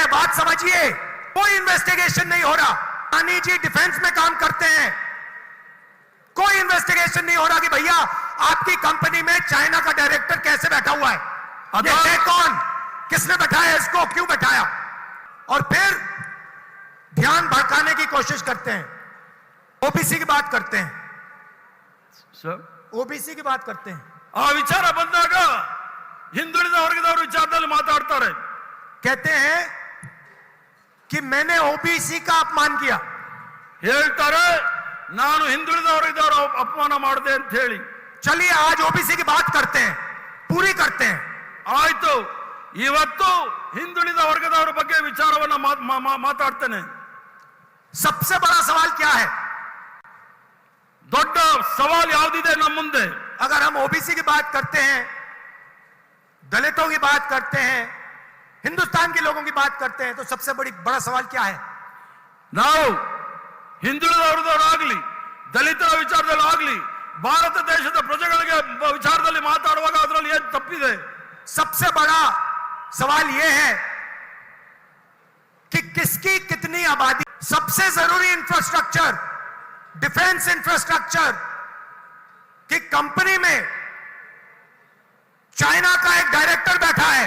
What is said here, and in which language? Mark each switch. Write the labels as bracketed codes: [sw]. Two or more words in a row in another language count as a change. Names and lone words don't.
[hi] बात समझिए, कोई इन्वेस्टिगेशन नहीं हो रहा। अडानी जी डिफेंस में काम करते हैं, कोई इन्वेस्टिगेशन नहीं हो रहा कि भैया आपकी कंपनी में चाइना का डायरेक्टर कैसे बैठा हुआ है, ये है कौन, किसने बैठाया इसको, क्यों बैठाया। और फिर ध्यान भटकाने की कोशिश करते हैं। ओबीसी की बात करते हैं सर, ओबीसी की बात करते हैं। [kn] ಆ ವಿಚಾರ ಬಂದಾಗ ಹಿಂದುಳಿದ ವರ್ಗದವರು ವಿಚಾರದಲ್ಲಿ ಮಾತಾಡ್ತಾರೆ। [hi] कहते हैं कि मैंने ओबीसी का अपमान किया। [kn] ಹೇಳ್ತಾರೆ ನಾನು ಹಿಂದುಳಿದ ವರ್ಗದವರು ಅಪಮಾನ ಮಾಡಿದೆ ಅಂತ ಹೇಳಿ। [hi] चलिए आज ओबीसी की बात करते हैं, पूरी करते हैं। [kn] ಆಯ್ತು, ಇವತ್ತು ಹಿಂದುಳಿದ ವರ್ಗದವರ ಬಗ್ಗೆ ವಿಚಾರವನ್ನ ಮಾತಾಡ್ತೇನೆ। [hi] सबसे बड़ा सवाल क्या है? [kn] ದೊಡ್ಡ ಸವಾಲು ಯಾವುದಿದೆ ನಮ್ಮ ಮುಂದೆ? [hi] अगर हम ओबीसी की बात करते हैं, दलितों की बात करते हैं, हिंदुस्तान के लोगों की बात करते हैं, तो सबसे बड़ा सवाल क्या है? [kn] ನಾವು ಹಿಂದುಳಿದ ವರ್ಗದವರಾಗ್ಲಿ, ದಲಿತರ ವಿಚಾರದಲ್ಲಿ ಆಗ್ಲಿ, ಭಾರತ ದೇಶದ ಪ್ರಜೆಗಳಿಗೆ ವಿಚಾರದಲ್ಲಿ ಮಾತಾಡುವಾಗ ಅದರಲ್ಲಿ ಏನು ತಪ್ಪಿದೆ? [hi] सबसे बड़ा सवाल यह है कि किसकी कितनी आबादी। सबसे जरूरी [en] infrastructure, defence infrastructure [hi] की कंपनी में चाइना का एक डायरेक्टर बैठा है।